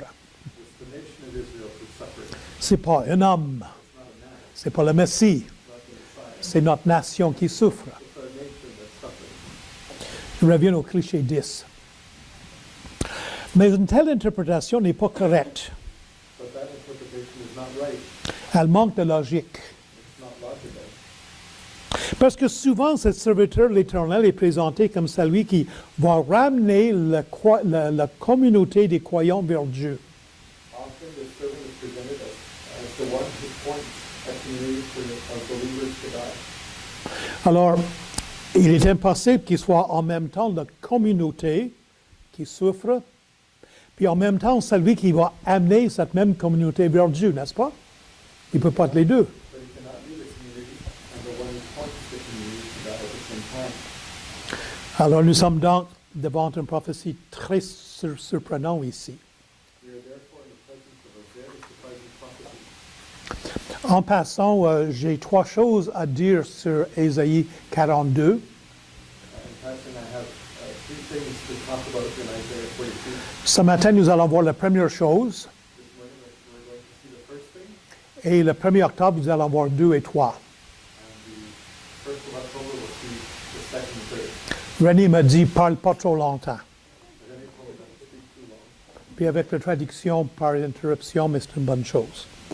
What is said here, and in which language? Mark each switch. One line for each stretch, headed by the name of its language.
English: is the nation of Israel who's suffering.
French: C'est pas un homme,
English: It's not a man.
French: c'est pas le Messie,
English: It's not the Messiah.
French: c'est notre nation qui souffre.
English: It's our nation that's suffering.
French: Je reviens au cliché 10. Mais une telle interprétation n'est pas correcte.
English: But that interpretation is not right.
French: Elle manque de logique.
English: It's not logical.
French: Parce que souvent, ce serviteur de l'Éternel est présenté comme celui qui va ramener la communauté des croyants vers Dieu.
English: Often the servant is presented as the one who points a community of believers to God.
French: Alors, il est impossible qu'il soit en même temps la communauté qui souffre, puis en même temps celui qui va amener cette même communauté vers Dieu, n'est-ce pas? Il ne peut pas être les deux.
English: But he cannot be the community and the one who points the community to God at the same time.
French: Alors, nous sommes donc devant une prophétie très surprenante ici.
English: We are therefore in the presence of a very surprising prophecy.
French: En passant, j'ai trois choses à dire sur Ésaïe 42.
English: In passing, I have three things to talk about in Isaiah 42.
French: Ce matin, nous allons voir la première chose,
English: This morning, we're going to see the first thing,
French: et le 1er octobre, nous allons voir 2 et 3.
English: and the 1st of October, we'll see the second and third.
French: René m'a dit, parle pas trop longtemps.
English: But then he told me not to speak too long.
French: Puis avec la traduction par interruption, mais c'est une bonne chose.